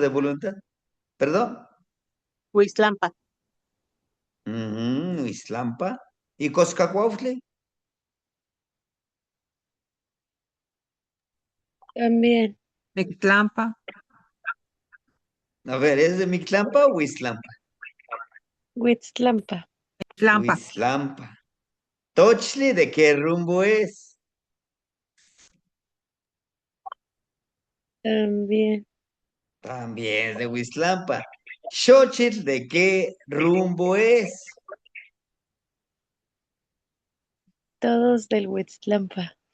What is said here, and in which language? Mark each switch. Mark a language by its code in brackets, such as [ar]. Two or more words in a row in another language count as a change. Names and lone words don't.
[es] de voluntad? ¿Perdón? Huizlampa. Islampa. ¿Y Coscacuauhtli? También. Ixtlampa, A ver, ¿es de Mictlampa o Huizlampa? Huizlampa. Ixtlampa, Huizlampa. Tochli, ¿de qué rumbo es? También. También es de Huizlampa. Xochitl, ¿de qué rumbo es? Todos del Huizlampa.